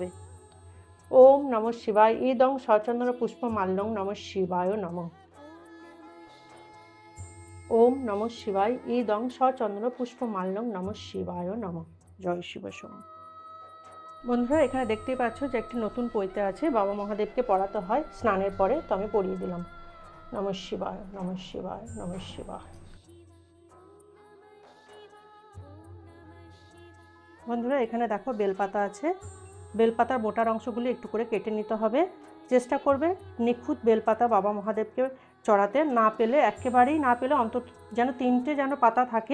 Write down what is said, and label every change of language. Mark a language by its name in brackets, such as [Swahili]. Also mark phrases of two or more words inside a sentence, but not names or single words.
[Sanskrit] ওম নমঃ শিবায় ইদং সচন্দ্র পুষ্প মাল্যং নমঃ শিবায় নমঃ। ওম নমঃ শিবায় ইদং সচন্দ্র পুষ্প মাল্যং নমঃ শিবায় নমঃ। [Bangla] জয় শিব শম্ভু। বন্ধুরা এখানে দেখতেই পাচ্ছ যে একটি নতুন পৈতে আছে, বাবা মহাদেবকে পড়াতে হয় স্নানের পরে, তো আমি পরিয়ে দিলাম। [Sanskrit] নমঃ শিবায়, নমঃ শিবায়, নমঃ শিবায়। [Bangla] বন্ধুরা এখানে দেখো বেলপাতা আছে, বেলপাতার মোটার অংশগুলি একটু করে কেটে নিতে হবে। চেষ্টা করবে নিখুঁত বেলপাতা বাবা মহাদেবকে চড়াতে, না পেলে একেবারেই না পেলে অন্তত যেন 3টে যেন পাতা থাকে।